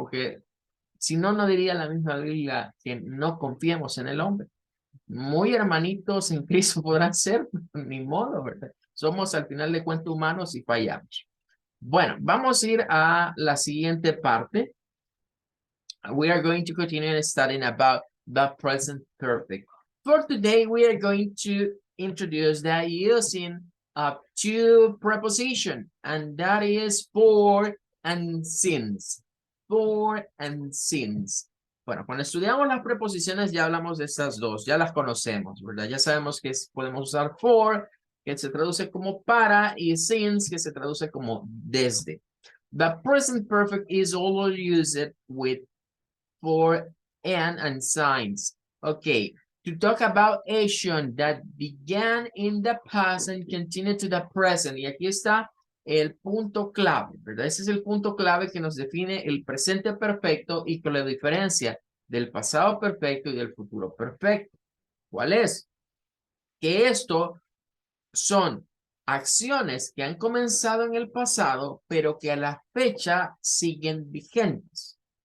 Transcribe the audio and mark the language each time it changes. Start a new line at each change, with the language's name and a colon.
Spanish: Porque si no, no diría la misma Biblia que no confiemos en el hombre. Muy hermanitos en Cristo podrán ser, ni modo, ¿verdad? Somos al final de cuentas humanos y fallamos. Bueno, vamos a ir a la siguiente parte.
English: We are going to continue studying about the present perfect. For today, we are going to introduce that using two preposition, and that is for and since. For and since.
Spanish: Bueno, cuando estudiamos las preposiciones ya hablamos de estas dos, ya las conocemos, ¿verdad? Ya sabemos que podemos usar for, que se traduce como para, y since, que se traduce como desde.
English: The present perfect is always used with for and signs. Okay, to talk about action that began in the past and continue to the present.
Spanish: Y aquí está el punto clave, ¿verdad? Ese es el punto clave que nos define el presente perfecto y que lo diferencia del pasado perfecto y del futuro perfecto. ¿Cuál es? Que esto son acciones que han comenzado en el pasado, pero que a la fecha siguen vigentes.